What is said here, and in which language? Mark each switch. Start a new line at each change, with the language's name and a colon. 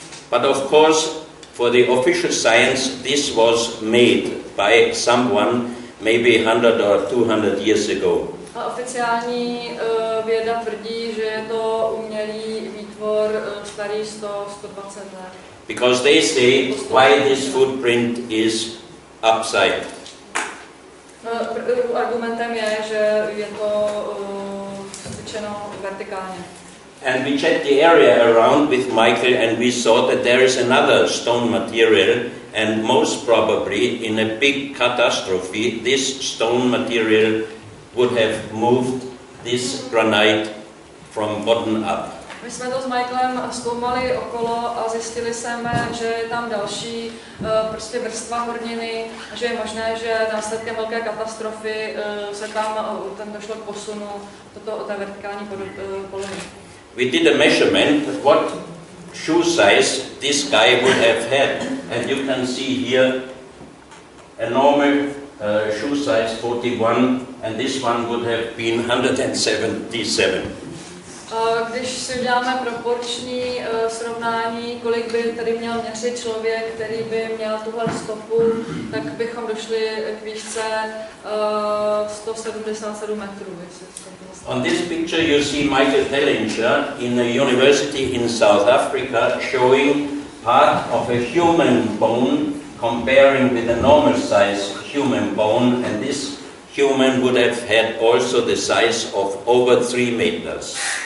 English: But of course, for the official science, this was made by someone maybe 100 or 200 years ago.
Czech: A oficiální věda tvrdí, že je to umělý výtvor starý 100-120 let.
English: Because they say why this footprint is upside.
Czech: Argumentem je, že je to cvičeno vertikálně.
English: And we checked the area around with Michael, and we saw that there is another stone material, and most probably in a big catastrophe this stone material would have moved this granite from bottom up.
Czech: My jsme to s Michaelem zkoumali okolo a zjistili jsme, že je tam další prostě vrstva horniny a že je možné, že následkem velké katastrofy se tam došlo k posunu té vertikální polohy.
English: We did a measurement what shoe size this guy would have had, and you can see here a normal shoe size 41, and this one would have been 177.
Czech: Když si uděláme proporční srovnání, kolik by tady měl měřit člověk, který by měl tuhle stopu, tak bychom došli k výšce 177 metrů.
English: On this picture you see Michael Tellinger in a university in South Africa showing part of a human bone comparing with a normal size human bone, and this human would have had also the size of over 3 meters.